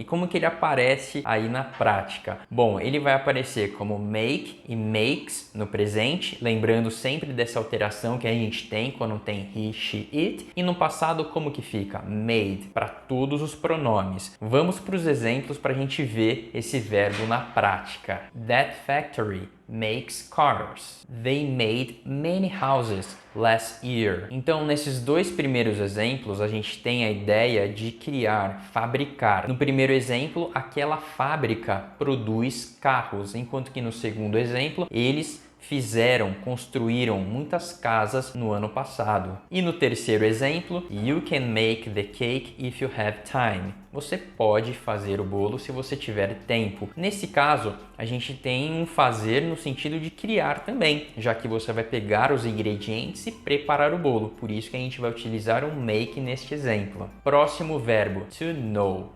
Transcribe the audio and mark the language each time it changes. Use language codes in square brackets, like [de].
[pt] E como que ele aparece aí na prática? Bom, ele vai aparecer como make e makes no presente, lembrando sempre dessa alteração que a gente tem quando tem he, she, it. E no passado, como que fica? Made, para todos os pronomes. Vamos para os exemplos para a gente ver esse verbo na prática. [en] That factory makes cars. They made many houses last year. [pt] Então, nesses dois primeiros exemplos, a gente tem a ideia de criar, fabricar. No primeiro exemplo, aquela fábrica produz carros, enquanto que no segundo exemplo, eles construíram muitas casas no ano passado. E no terceiro exemplo, [en] you can make the cake if you have time. [pt] Você pode fazer o bolo se você tiver tempo. Nesse caso, a gente tem um fazer no sentido de criar também, já que você vai pegar os ingredientes e preparar o bolo. Por isso que a gente vai utilizar um make neste exemplo. Próximo verbo, to know.